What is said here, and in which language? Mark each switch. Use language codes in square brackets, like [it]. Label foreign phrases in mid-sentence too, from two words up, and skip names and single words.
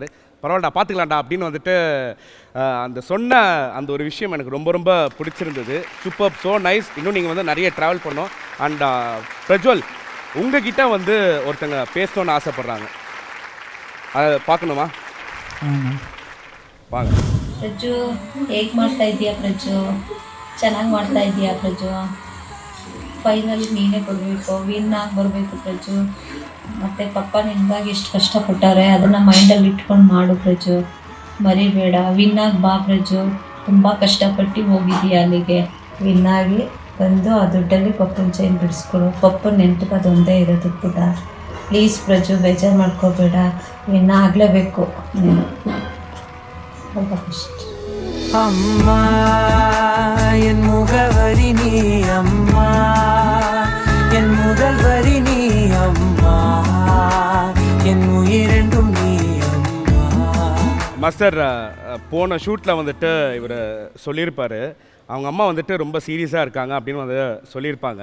[ta] பரவாயில்லடா, பார்த்துக்கலாம்டா அப்படின்னு வந்துட்டு அந்த சொன்ன அந்த ஒரு விஷயம் எனக்கு ரொம்ப பிடிச்சிருந்தது. [en] Super, so nice. [ta] இன்னும் நீங்கள் வந்து நிறைய ட்ராவல் பண்ணோம். அண்ட் பிரஜ்வல், உங்ககிட்ட வந்து ஒருத்தங்க பேசணும்னு ஆசைப்பட்றாங்க, அதை பார்க்கணுமா? வாங்க. [kn] ಪ್ರಜು, ಹೇಗೆ ಮಾಡ್ತಾ ಇದೀಯಾ ಪ್ರಜು? ಚೆನ್ನಾಗಿ ಮಾಡ್ತಾ ಇದೀಯಾ ಪ್ರಜು? ಫೈನಲ್ ನೀನೇ ಕೊಡಬೇಕು, ವಿನ್ ಆಗಿ ಬರಬೇಕು ಪ್ರಜು. ಮತ್ತು ಪಪ್ಪ ನಿನಗಾಗಿ ಎಷ್ಟು ಕಷ್ಟಪಟ್ಟಾರೆ, ಅದನ್ನು ಮೈಂಡಲ್ಲಿ ಇಟ್ಕೊಂಡು ಮಾಡು ಪ್ರಜು, ಮರಿಬೇಡ. ವಿನ್ ಆಗಿ ಬಾ ಪ್ರಜು. ತುಂಬ ಕಷ್ಟಪಟ್ಟು ಹೋಗಿದ್ದೀಯಾ ಅಲ್ಲಿಗೆ. ವಿನ್ ಆಗಿ ಬಂದು ಆ ದುಡ್ಡಲ್ಲಿ ಪಪ್ಪನ ಚೈನ್ ಬಿಡಿಸ್ಕೊಡು. ಪಪ್ಪನ ನೆನಪಿಗೆ ಅದೊಂದೇ ಇರೋದು ಪುಟ. ಪ್ಲೀಸ್ ಪ್ರಜು, ಬೇಜಾರು ಮಾಡ್ಕೋಬೇಡ. ವಿನ್ ಆಗಲೇಬೇಕು ನೀನು. [ta] ரொம்ப கஷ்டம். அம்மா என் முகவரி நீ, அம்மா என் முதல் வரி நீ, அம்மா என் உயிரெண்டும் நீ, அம்மா. மாஸ்டர், போன ஷூட்டில் வந்துட்டு இவர் சொல்லியிருப்பார், அவங்க அம்மா வந்துட்டு ரொம்ப சீரியஸாக இருக்காங்க அப்படின்னு வந்து சொல்லியிருப்பாங்க.